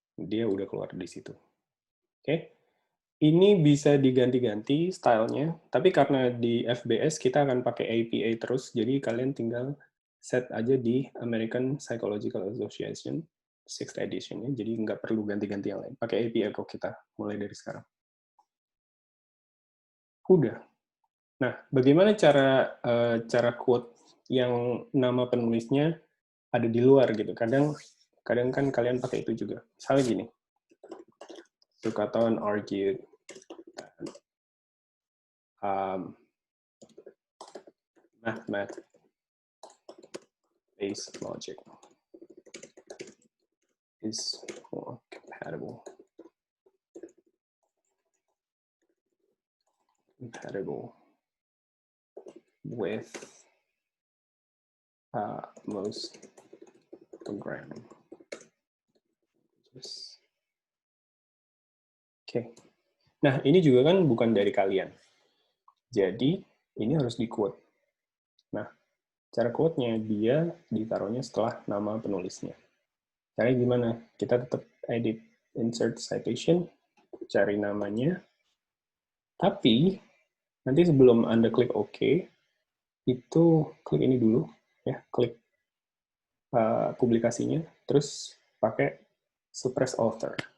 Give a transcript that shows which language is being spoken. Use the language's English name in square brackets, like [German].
[Indonesian] Dia udah keluar di situ. Oke. Ini bisa diganti-ganti stylenya, tapi karena di FBS kita akan pakai APA terus, jadi kalian tinggal set aja di American Psychological Association 6th edition ya, jadi nggak perlu ganti-ganti yang lain. Pakai APA kok kita mulai dari sekarang. Udah. Nah, bagaimana cara quote yang nama penulisnya ada di luar gitu? Kadang kan kalian pakai itu juga. Misalnya gini, [English] Sukhathon argued math-based logic is more compatible with most programming. [Indonesian] Oke. Nah, ini juga kan bukan dari kalian. Jadi, ini harus di-quote. Nah, cara quote-nya dia ditaruhnya setelah nama penulisnya. Caranya gimana? Kita tetap edit insert citation, cari namanya, tapi nanti sebelum Anda klik OK, itu klik ini dulu, ya, klik publikasinya, terus pakai suppress author.